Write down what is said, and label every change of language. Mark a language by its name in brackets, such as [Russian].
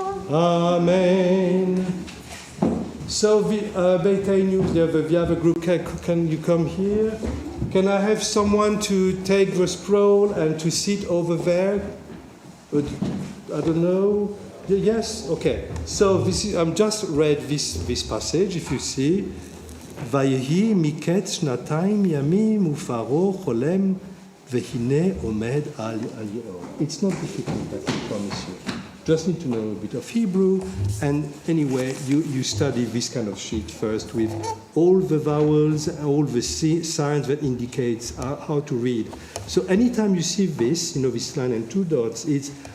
[English] Amen. So, Beiteinu, the other group, can you come here? Can I have someone to take the scroll and to sit over there? I don't know. Yes? Okay. So, I'm just read this passage, if you see. [Hebrew] ויהי מקץ 2 ימים ופרעה חולם והנה עומד על היאור. [English] It's not difficult, I promise you. Just need to know a bit of Hebrew, and anyway, you study this kind of sheet first with all the vowels, all the signs that indicates how to read. So anytime you see this, this line and 2 dots, it's